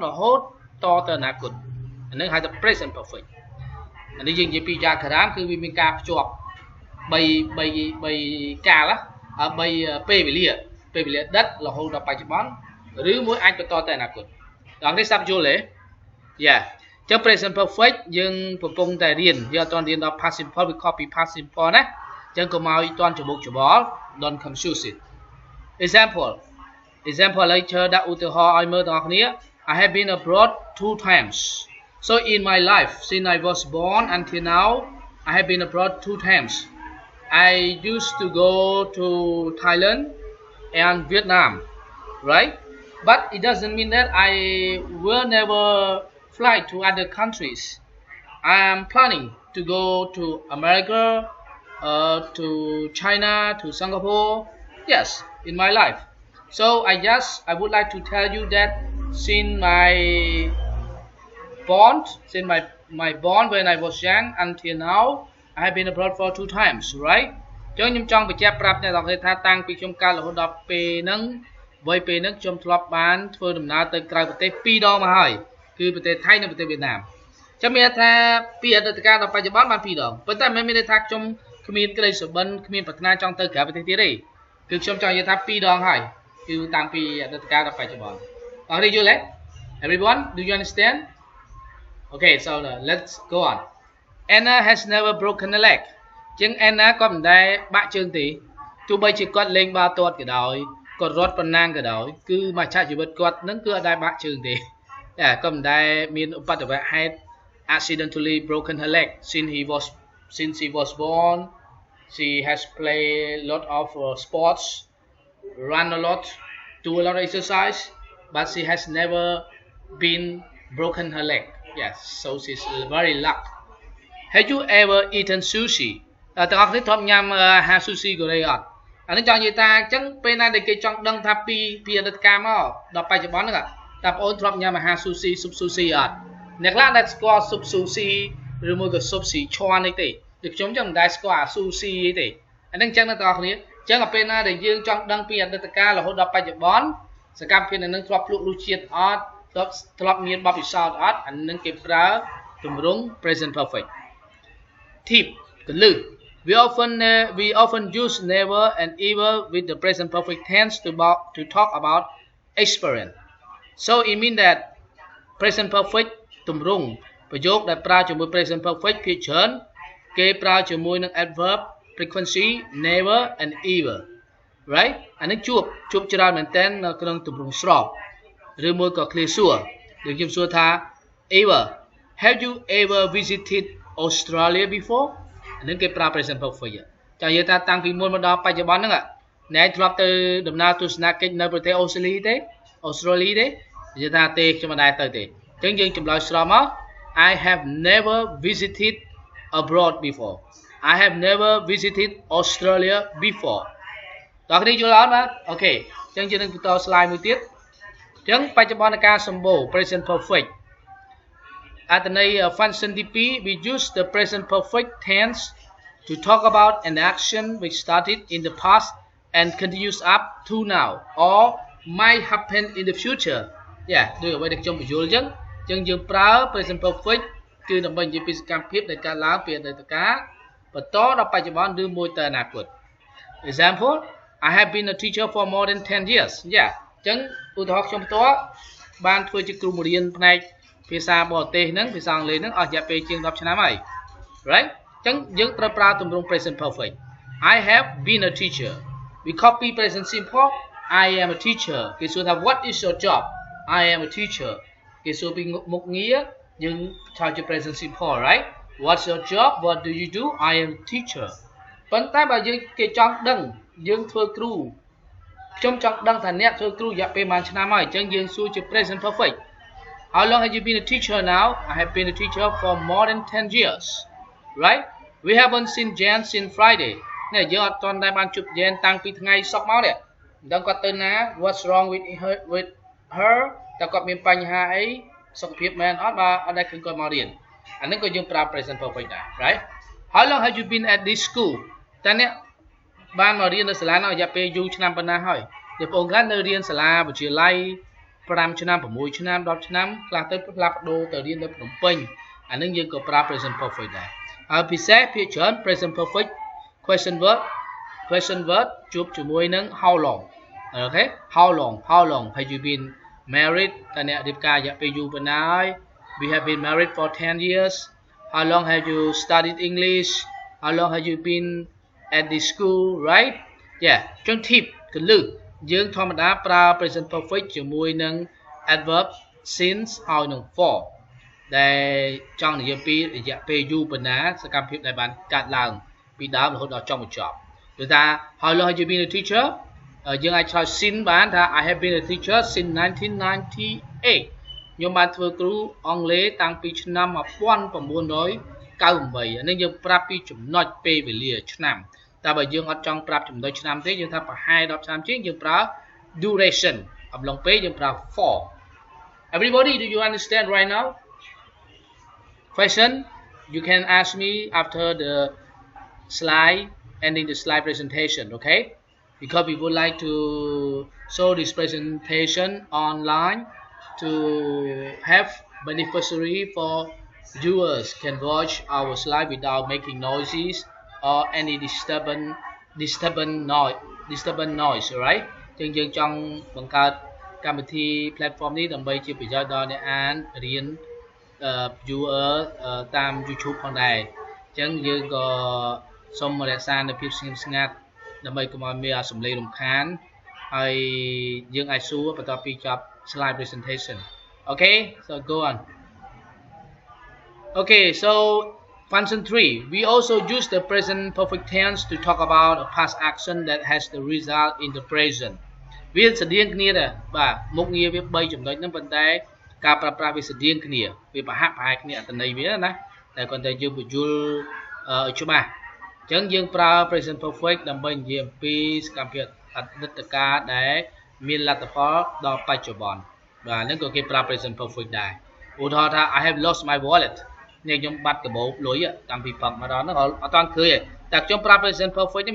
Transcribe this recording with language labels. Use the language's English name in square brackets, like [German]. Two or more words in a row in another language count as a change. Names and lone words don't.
[Khmer] រហូតតទៅអនាគតអានេះហៅថា [English] present perfect [Khmer] អានេះយើងនិយាយពីយ៉ាក្រាមគឺវាមានការភ្ជាប់3កាល3ពេលវេលាដិតរហូតដល់បច្ចុប្បន្នឬ មួយអាចបន្តទៅអនាគតដល់នេះសាប់យល់ទេយ៉ាអញ្ចឹង [English] present perfect [Khmer] យើងកំពុងតែរៀនយើងអត់ទាន់រៀនដល់ [English] past simple [Khmer] វា [English] copy past simple [Khmer] ណាអញ្ចឹងកុំឲ្យទាន់ច្បុកច្បល់ [English] don't confuse it example [Khmer] ឥឡូវ [English] chờ [Khmer] ដាក់ឧទាហរណ៍ឲ្យមើលទាំងអស់គ្នា [English] I have been abroad 2 times So in my life since I was born until now I have been abroad 2 times I used to go to Thailand and Vietnam right but it doesn't mean that I will never fly to other countries I am planning to go to America to China to Singapore yes in my life So I would like to tell you that since my born when I was young until now I have been abroad for 2 times right [Khmer] ចឹងខ្ញុំចង់បញ្ជាក់ប្រាប់អ្នកទាំងអស់ថាតាំងពីខ្ញុំកើតរហូតដល់ពេលហ្នឹងវ័យ ពេលហ្នឹងខ្ញុំធ្លាប់បានធ្វើដំណើរទៅក្រៅប្រទេស2ដងមកហើយគឺប្រទេសថៃនិងប្រទេសវៀតណាមចឹងមានថាពីអតីតកាលដល់បច្ចុប្បន្នបាន2ដងប៉ុន្តែមិនមានន័យថាខ្ញុំគ្មាន ក្តីសុបិនគ្មានប្រាថ្នាចង់ទៅក្រៅប្រទេសទៀតទេគឺខ្ញុំចង់និយាយថា2ដងហើយគឺតាំងពីអតីតកាលដល់បច្ចុប្បន្នអរយល់ទេ Everyone [English] do you understand Okay so let's go on Anna has never broken a leg [Khmer] ជាង Anna គាត់មិនដែលបាក់ជើង ទេទោះបីជាគាត់លេងបាល់ទាត់ក៏ដោយគាត់រត់ប៉ុណ្ណាក៏ដោយគឺមកឆាកជីវិតគាត់នឹងគឺអត់ដែលបាក់ជើងទេតែគាត់មិនដែលមានឧបទ្ទវហេតុ [English] accidentally broken her leg since he was born she has played a lot of sports run a lot do a lot of exercise but she has never been broken her leg. Yes, so she's very lucky. Have you ever eaten sushi? [Khmer] តើអ្នកនេះធ្លាប់ញ៉ាំអាហារ sushi កូរ៉េអត់អានេះចង់និយាយថាអញ្ចឹងពេលណាដែលគេចង់ដឹងថាពីអតីតកាលមកដល់បច្ចុប្បន្ន ហ្នឹងតើបងអូនធ្លាប់ញ៉ាំអាហារ sushi ស៊ុប sushi អត់អ្នកខ្លះដែលស្គាល់ស៊ុប sushi ឬមួយក៏ស៊ុបស៊ីឈ័រនេះទេដូចខ្ញុំចឹងមិនដែលស្គាល់អា sushi ទេអាហ្នឹងអញ្ចឹងអ្នកទាំងអស់គ្នាអញ្ចឹងដល់ពេលណាដែលយើងចង់ដឹងពីអតីតកាលរហូតដល់បច្ចុប្បន្នសកម្មភាពនៅនឹងធ្លាប់ភ្លក់រសជាតិអត់ធ្លាប់មានបទពិសោធន៍អត់អានឹងគេប្រើទម្រង់ [English] present perfect [Khmer] tip កលឹះ [English] we often use never and ever with the present perfect tense to talk about experience so it means that present perfect ទម្រ [Khmer] ង់ប្រយោគដែលប្រើជាមួយ [English] present perfect [Khmer] ភាគច្រើនគេប្រើជាមួយនឹង [English] adverb frequency never and ever right [Khmer] អានេះជួបច្រើនមែនទែននៅក្នុងទម្រង់ស្របឬមួយក៏ clear សួរដូចខ្ញុំសួរថា [English] ever have you ever visited Australia before [Khmer] អានេះគេប្រើ [English] present perfect [Khmer] ចានិយាយថាតាំងពីមុនមកដល់បច្ចុប្បន្នហ្នឹង អ្នកធ្លាប់ទៅដំណើរទស្សនកិច្ចនៅប្រទេសអូស្ត្រាលីទេនិយាយថាទេខ្ញុំមិនដែរទៅទេអញ្ចឹងយើងចម្លើយស្របមក [English] I have never visited abroad before I have never visited Australia before [Khmer] ដល់គ្នាយល់អត់បាទអូខេអញ្ចឹងយើងនឹងបន្ត slide មួយទៀតអញ្ចឹងបច្ចុប្បន្នកាលសម្បូរ [English] present perfect [Khmer] អត្ថន័យ function [English] ទី2 we use the present perfect tense to talk about an action which started in the past and continues up to now or might happen in the future [Khmer] ដូចអ្វីដែលខ្ញុំបញ្យល់អញ្ចឹងយើងប្រើ [English] present perfect [Khmer] គឺដើម្បីនិយាយពីសកម្មភាពដែលកើត ឡើងពីអតីតកាលបន្តដល់បច្ចុប្បន្នឬមួយទៅអនាគត [English] example I have been a teacher for more than 10 years [Khmer] អញ្ចឹងឧទាហរណ៍ខ្ញុំផ្ទាល់បានធ្វើជាគ្រូបង្រៀន ផ្នែកភាសាបរទេសហ្នឹងភាសាអង់គ្លេសហ្នឹងអស់រយៈពេលជាង10ឆ្នាំហើយ right អញ្ចឹងយើងត្រូវប្រើទម្រង់ [English] present perfect I have been a teacher we copy present simple I am a teacher [Khmer] គេសួរថា [English] what is your job I am a teacher [Khmer] គេសួរពីមុខងារយើងឆោតជា [English] present simple right what's your job what do you do I am a teacher [Khmer] ប៉ុន្តែបើយើងគេចង់ដឹងយើងធ្វើគ្រូខ្ញុំចង់ដឹងថាអ្នកធ្វើគ្រូរយៈពេលប៉ុន្មានឆ្នាំហើយអញ្ចឹងយើងសួរជា [English] present perfect How long have you been a teacher now? I have been a teacher for more than 10 years. Right? We haven't seen Jan since Friday. [Khmer] នេះយើងអត់ទាន់ដែរបានជួប Jan តាំងពីថ្ងៃសុក្រមកនេះមិនដឹងគាត់ទៅណា [English] What's wrong with her [Khmer] តើគាត់មានបញ្ហាអីសុខភាពមែនអត់បើអត់ដែរឃើញគាត់មករៀនអានេះក៏យើងប្រើ [English] present perfect [Khmer] ដែរ Right? [English] How long have you been at this school? [Khmer] តើអ្នកបានមករៀននៅសាលានោះរយៈពេលយូរឆ្នាំប៉ុណ្ណាហើយអ្នកបងខ្លះនៅរៀនសាលាវិទ្យាល័យ5ឆ្នាំ6ឆ្នាំ10ឆ្នាំខ្លះទៅផ្លាស់ប្ដូរទៅរៀននៅភ្នំពេញអានឹងយើងក៏ប្រើ [English] present perfect [Khmer] ដែរហើយពិសេសភាគច្រើន [English] present perfect question word [Khmer] ជួបជាមួយនឹង [English] how long អូខេ how long have you been married [Khmer] តើអ្នករៀបការរយៈពេលយូរប៉ុណ្ណាហើយ [English] we have been married for 10 years how long have you studied English how long have you been at this school right [Khmer] ចុង tip កលឹះយើង ធម្មតាប្រើ [English] present perfect [Khmer] ជាមួយនឹង adverb since ហើយនឹង for ដែលចង់និយាយពីរយៈពេលយូរប៉ុណ្ណាសកម្មភាពដែលបានកើតឡើងពីដើមរហូតដល់ចុងបញ្ចប់ដូចថា [English] How long have you been a teacher [Khmer] យើងអាចឆ្លើយ since បានថា [English] I have been a teacher since 1998 [Khmer] ខ្ញុំបានធ្វើគ្រូអង់គ្លេសតាំងពីឆ្នាំ 1998អានេះយើងប្រាប់ពីចំណុចពេលវេលាឆ្នាំតែបើយើងអត់ចង់ប្រាប់ចំណុចឆ្នាំទេយើងថាប្រហែល10ឆ្នាំជាងយើងប្រើ duration អំឡុងពេលយើងប្រើ for [English] Everybody do you understand right now question you can ask me after the slide ending the slide presentation okay because we would like to show this presentation online to have beneficiary for viewers can watch our slide without making noises or any [Khmer] disturbance noise right យើងចង់បង្កើតកម្មវិធី platform នេះដើម្បីជាប្រយោជន៍ដល់អ្នកអានរៀន viewer តាម YouTube ផងដែរអញ្ចឹងយើងក៏សូមរក្សានូវភាពស្ងៀមស្ងាត់ដើម្បីកុំឲ្យមានសំឡេងរំខានហើយយើងអាចសួរបន្ទាប់ពីចប់ [English] slide presentation okay so go on okay so Function 3. We also use the present perfect tense to talk about a past action that has the result in the present. [Khmer] វាស្តៀងគ្នាដែរបាទមុខងារវា3ចំណុចហ្នឹងប៉ុន្តែការប្រើប្រាស់វាស្តៀងគ្នាវាប្រហាក់ប្រហែលគ្នាអត្ថន័យវាណាតែគាត់តែយើងបញ្យល់ឲ្យច្បាស់អញ្ចឹងយើងប្រើ [English] present perfect [Khmer] ដើម្បីនិយាយអំពីសកម្មភាពអតីតកាលដែលមានលទ្ធផលដល់បច្ចុប្បន្នបាទហ្នឹងក៏គេប្រើ [English] present perfect [Khmer] ដែរឧទាហរណ៍ថា [English] I have lost my wallet [Khmer] នេះខ្ញុំបាត់កាបូបលុយតាំងពីផឹកមកដល់ហ្នឹងអត់តាន់ឃើញទេតែខ្ញុំប្រើ [English] present perfect [Khmer] នេះ